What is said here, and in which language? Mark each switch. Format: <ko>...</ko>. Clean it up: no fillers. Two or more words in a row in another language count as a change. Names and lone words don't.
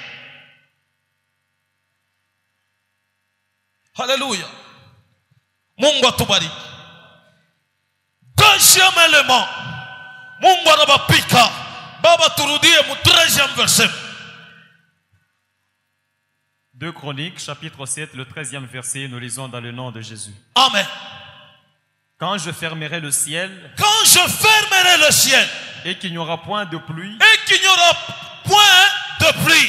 <sw>Haleluya. Mungu atubariki.</sw> <fr>Deuxième élément,</fr> <sw>Mungu anabapika. Baba turudie mu 13e verset.</sw> <fr>2 Chroniques, chapitre 7, le 13e verset, nous lisons dans le nom de Jésus. Amen. Quand je fermerai le ciel, quand je fermerai le ciel, et qu'il n'y aura point de pluie, et qu'il n'y aura point de pluie,</fr>